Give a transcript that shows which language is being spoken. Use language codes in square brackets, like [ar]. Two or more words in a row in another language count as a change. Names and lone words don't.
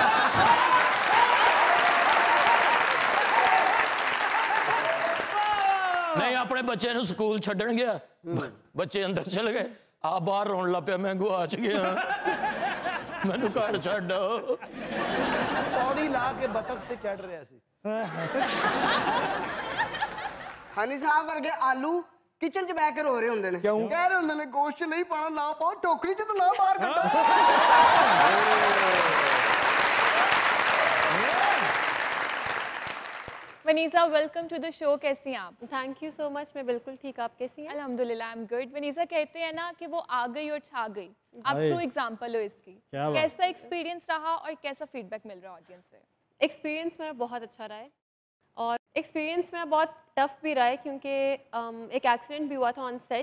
[pa] ਨਹੀਂ ਆਪਣੇ ਬੱਚੇ ਨੂੰ ਸਕੂਲ ਛੱਡਣ ਗਿਆ, ਬੱਚੇ ਅੰਦਰ ਚਲੇ ਗਏ, ਆ ਬਾਹਰ ਰੋਣ ਲੱਗ ਪਿਆ, ਮੈਂ ਗੁਆਚ ਗਿਆ, ਮੈਨੂੰ ਘਰ ਛੱਡ। ਪੌੜੀ ਲਾ ਕੇ ਬਤਖ ਤੇ ਚੜ ਰਿਹਾ ਸੀ। ਹਨੀ ਸਾਹਬ ਵਰਗੇ ਆਲੂ ਕਿਚਨ ਚ ਬੈਠ ਕੇ ਰੋ ਰਹੇ ਹੁੰਦੇ ਨੇ क्यों? ਕਹਿ ਰਹੇ ਹੁੰਦੇ ਨੇ ਗੋਸ਼ਤ ਚ ਨਹੀਂ ਪਾਣਾ ਨਾ ਪਾਓ ਟੋਕਰੀ ਚ ਤੋ ਨਾ ਬਾਹਰ ਕੱਢੋ [hi] वनीसा [en] welcome to the show. [hi] कैसी हैं आप? [en] thank you so much. [hi] मैं बिल्कुल ठीक। आप कैसी हैं? अल्हम्दुलिल्लाह [en] I am good. [hi] वनीसा कहते हैं ना कि वो आ गई और छा गई, आप भाई, [en] true example [hi] हो इसकी। क्या बात। कैसा एक्सपीरियंस रहा और कैसा फीडबैक मिल रहा है ऑडियंस से? एक्सपीरियंस मेरा बहुत अच्छा रहा है और एक्सपीरियंस मेरा बहुत टफ भी रहा है क्योंकि एक एक्सीडेंट भी हुआ था [en] on set.